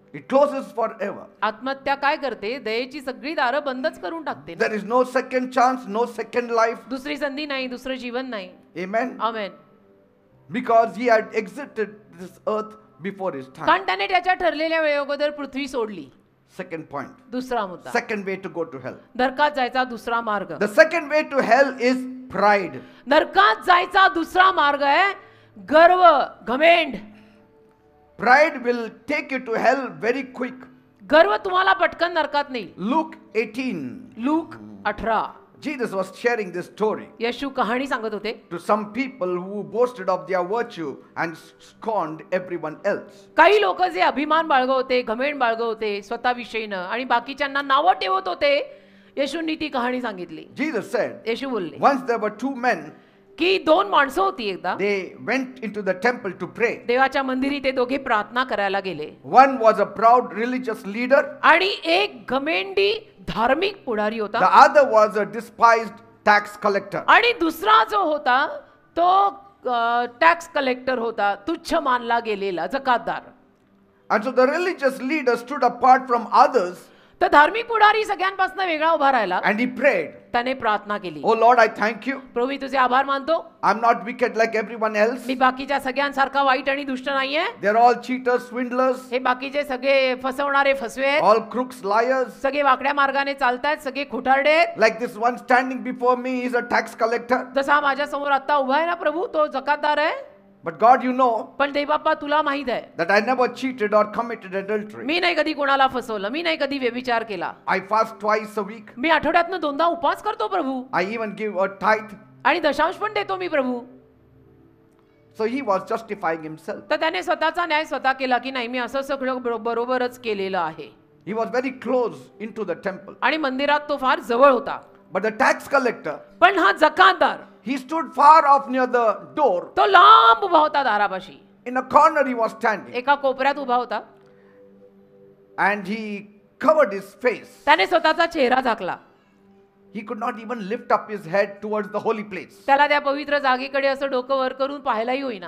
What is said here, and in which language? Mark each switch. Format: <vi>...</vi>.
<en>It closes forever.</en> <mr>आत्महत्या काय करते? दयेची सगळी दारं बंदच करून टाकते.</mr> <en>There is no second chance, no second life.</en> <mr>दुसरी संधी नाही, दुसरं जीवन नाही.</mr> <en>Amen.</en> <mr>Amen.</mr> <en>Because he had exited this earth before his time.</en> <mr>कारण त्याने त्याच्या ठरलेल्या वेळेअगोदर पृथ्वी सोडली.</mr> <en>Second point.</en> <mr>दुसरा मुद्दा,</mr> <en>Second way to go to hell.</en> <mr>नरकात जायचा दुसरा मार्ग.</mr> <en>The second way to hell is pride.</en> <mr>नरकात जायचा दुसरा मार्ग आहे गर्व, घमेंड.</mr> <en>Pride will take you to hell very quick.</en> <mr>गर्व तुम्हाला पटकन नरकात नेईल.</mr> <en>Luke 18.</en> <mr>Look 18.</mr> <en>Jesus was sharing this story</en> <mr>येशू कहाणी सांगत होते</mr> <en>to some people who boasted of their virtue and scorned everyone else.</en> <mr>काही लोक जे अभिमान बाळगत होते, घमेंड बाळगत होते स्वतःविषयीनं आणि बाकीच्यांना नावं ठेवत होते, येशूंनी ती कहाणी सांगितली.</mr> <en>Jesus said,</en> <mr>येशू बोलले</mr> <en>once there were two men,</en> <mr>की दोन माणसं होती एकदा,</mr> <en>they went into the temple to pray.</en> <mr>देवाच्या मंदिरी ते दोघे प्रार्थना करायला गेले.</mr> <en>One was a proud religious leader,</en> <mr>आणि एक घमेंडी धार्मिक पुढारी</mr> <en>the</en> <mr>होता</mr> <en>other was a despised tax collector.</en> <mr>आणि दुसरा जो होता तो टॅक्स कलेक्टर होता, तुच्छ मानला गेलेला Jakatdar.</mr> <en>And so the religious leader stood apart from others</en> <mr>तर धार्मिक पुढारी सगळ्यांपासून वेगळा उभा राहिला.</mr> <en>and he prayed,</en> <mr>त्याने प्रार्थना केली,</mr> <en>Oh Lord, I thank you.</en> <mr>प्रभू मी तुझे आभार मानतो,</mr> <en>I'm not wicked like everyone else.</en> <mr>मी बाकीच्या सगळ्यांसारखा वाईट आणि दुष्ट नाहीये.</mr> <en>They're all cheaters, swindlers,</en> <mr>हे बाकीचे सगळे फसवणारे फसवे आहेत,</mr> <en>all crooks, liars.</en> <mr>सगळे वाकड्या मार्गाने चालतायत, सगळे खोटारडे आहेत.</mr> <en>Like this one standing before me is a tax collector.</en> <mr>जसा माझ्या समोर आता उभा आहे ना प्रभू, तो जकातदार आहे.</mr> <en>But God, you know</en> <mr>पण देवबाप्पा तुला माहित आहे,</mr> <en>that I never cheated or committed adultery.</en> <mr>मी नाही कधी कोणाला फसवलं, मी नाही कधी व्यभिचार केला,</mr> <en>I fast twice a week.</en> <mr>मी आठवड्यातनं 2दा उपवास करतो प्रभू,</mr> <en>I even give a tithe.</en> <mr>आणि दशांश पण देतो मी प्रभू.</mr> <en>So he was justifying himself.</en> <mr>तर त्याने स्वतःचा न्याय स्वतः केला की नाही मी असं सगळं बरोबरच केलेलं आहे.</mr> <en>He was very close into the temple.</en> <mr>आणि मंदिरात तो फार जवळ होता.</mr> <en>But the tax collector,</en> <mr>पण हा Jakatdar</mr> <en>he stood far off near the door.</en> <mr>तो लांब उभा होता दारापाशी,</mr> <en>In a corner he was standing.</en> <mr>एका कोपऱ्यात उभा होता.</mr> <en>And he covered his face.</en> <mr>त्याने स्वतःचा चेहरा झाकला.</mr> <en>He could not even lift up his head towards the holy place.</en> <mr>त्याला त्या पवित्र जागेकडे असं डोकं वर करून पाहायलाही होईना,</mr>